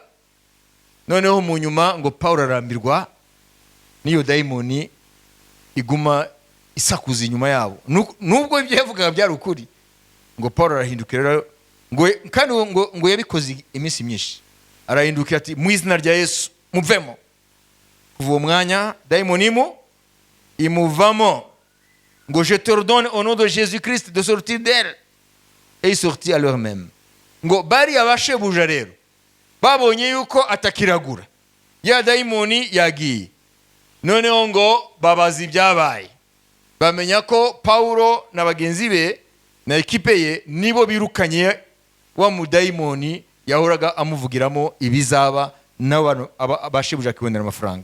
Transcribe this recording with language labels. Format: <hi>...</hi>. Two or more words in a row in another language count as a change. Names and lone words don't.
<rw>Noneho mu nyuma ngo Paulo arambirwa niyo daimoni iguma isakuza inyuma yabo, nubwo ibyo yavugaga byari ukuri. Ngo Paulo arahindukira ngo kandi ngo yabikoze iminsi myinshi, arahindukira ati mu izina rya Yesu muvemo. Kuva uwo mwanya daimoni imuvamo, ngo</rw> <fr>je te ordonne au nom de Jésus Christ de sortir d'elle, et sortit à l'heure même.</fr> <rw>Ngo bari abashebuja rero babonye yuko atakiragura, ya daimoni yagiye. Noneho ngo babaza ibyabaye, bamenya ko Paulo na bagenzi be na ekipe ye nibo birukanye wa mudaimoni yahoraga amuvugiramo ibizaba n'abantu abashebuja kwibonera amafaranga.</rw>